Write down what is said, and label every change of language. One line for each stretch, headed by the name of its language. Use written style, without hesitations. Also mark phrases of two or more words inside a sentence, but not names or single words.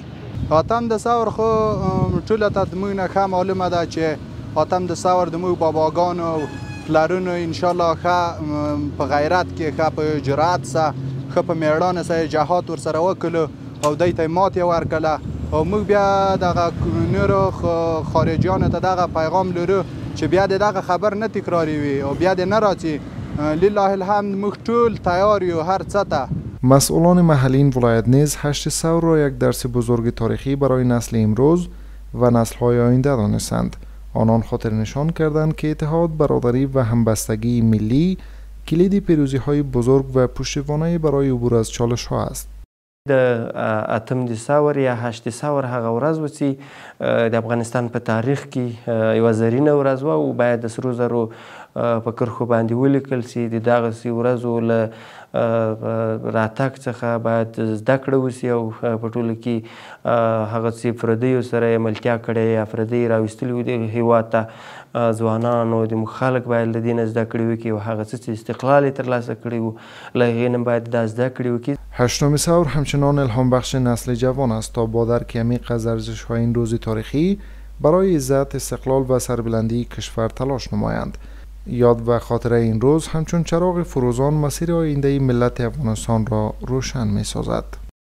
Pashto: اتم د ثور خو ټوله ته موږ نه ښه معلومه ده چې اتم د ثور د موږ باباګانو پلرونو انشاءالله ښه په غیرت کې، ښه په جرأت سره، ښه په میړانه سره جهاد ورسره وکړو او دوی ته ماتې ورکړله. او موږ بیا دغه نورو خارجیانو ته دغه پیغام لرو چې بیا د دغه خبر نه تکراروي او بیا د نه راځي.
Arabic: لله الحمد
Pashto: موږ ټول تیار یو هر څه ته.
Persian: مسئولان محلی این ولایت نیز 8 ثور را یک درس بزرگ تاریخی برای نسل امروز و نسل‌های آینده دانستند. آنان خاطر نشان کردند که اتحاد، برادری و همبستگی ملی کلید پیروزی‌های بزرگ و پشتوانه برای عبور از چالش‌ها است.
Pashto: د اتم د ثور یا 8 ثور هغه ورځ و چې د افغانستان په تاریخ کې یوه زرینه ورځ وه او باید د سرو زرو په کرښو باندې ولیکل سي. د دغسې ورځو له راتګ څخه باید زده کړه وسي او په ټوله کې هغه څه پردیو سره یې ملتیا کړې یا پردی راویستلي وو د هېواد ته، ځوانانو د موږ خلک باید له دې نه زده کړې وکړي او هغه څه چې استقلال یې ترلاسه کړی وو له هغې نه باید دا زده کړې وکړي.
Persian: 8 ثور همچنان الهام بخش نسل جوان است تا با درک عمیق از ارزش‌های این روز تاریخی برای عزت، استقلال و سربلندی کشور تلاش نمایند. یاد و خاطره این روز همچون چراغ فروزان مسیر آینده ملت افغانستان را روشن می سازد.